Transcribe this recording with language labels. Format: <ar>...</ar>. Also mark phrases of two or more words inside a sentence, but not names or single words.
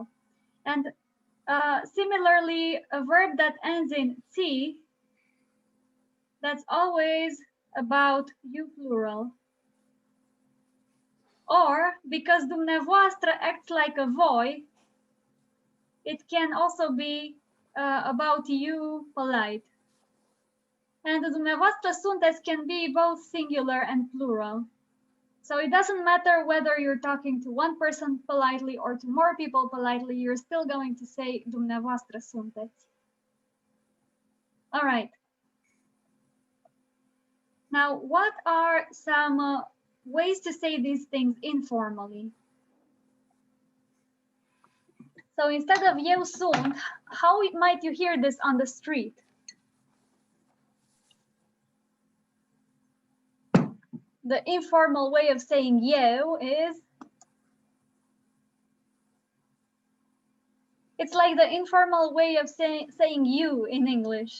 <en>And similarly, a verb that ends in T, that's always about you plural. Or because dumneavoastră acts like a voi, it can also be about you polite. And</en> <ro>dumneavoastră sunteți</ro> <en>can be both singular and plural. So it doesn't matter whether you're talking to one person politely or to more people politely, you're still going to say</en> <ro>dumneavoastră sunteți.</ro> <en>All right. Now, what are some ways to say these things informally? So instead of</en> <ro>eu sunt,</ro> <en>how might you hear this on the street? The informal way of saying eu is, it's like the informal way of saying you in English.</en>